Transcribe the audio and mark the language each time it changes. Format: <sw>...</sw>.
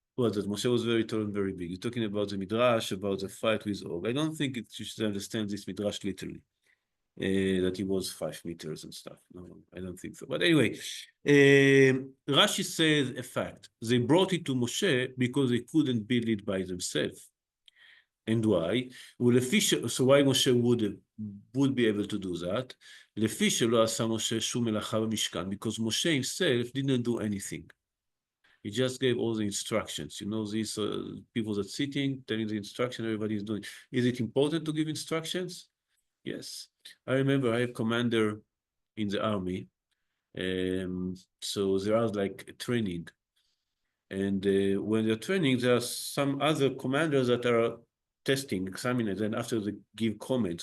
<en>Well, that Moshe was very tall and very big. You're talking about the Midrash, about the fight with Og. I don't think you should understand this Midrash literally, that he was 5 meters and stuff. No, I don't think so. But anyway, Rashi says a fact. They brought it to Moshe because they couldn't build it by themselves. And why? Well, so why Moshe would be able to do that?</en> <he>לפי שלא עשה משה שום מלאכה במשכן,</he> <en>because Moshe himself didn't do anything. He just gave all the instructions. You know, these people that sitting, telling the instruction, everybody is doing. Is it important to give instructions? Yes. I remember I have commander in the army. So there are like training. And when they're training, there are some other commanders that are testing, examining, and after they give comments.</en>